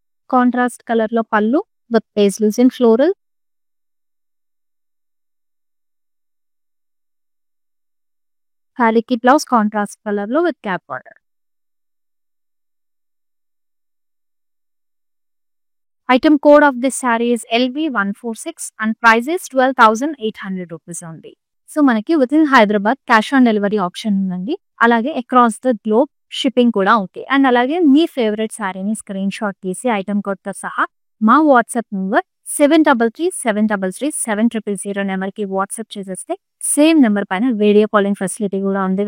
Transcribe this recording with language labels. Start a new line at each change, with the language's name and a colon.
Telugu: Contrast colour లో పళ్ళు with paisleys in floral. శారీకి బ్లౌజ్ కాంట్రాస్ట్ కలర్ లో with gap border.
English: Item code of this saree is LV146 and price is 12,800 rupees only.
Telugu: So మనకి with in Hyderabad cash on delivery option ఉందండి. అలాగే across the globe shipping కూడా okay. And అలాగే మీ favourite శారీని screen shot తీసి item కోడ్తో సహా మా వాట్సాప్ నెంబర్ 7337337000 నెంబర్కి వాట్సాప్ చేసేస్తే సేమ్ నెంబర్ పైన వీడియో కాలింగ్ ఫెసిలిటీ కూడా ఉంది.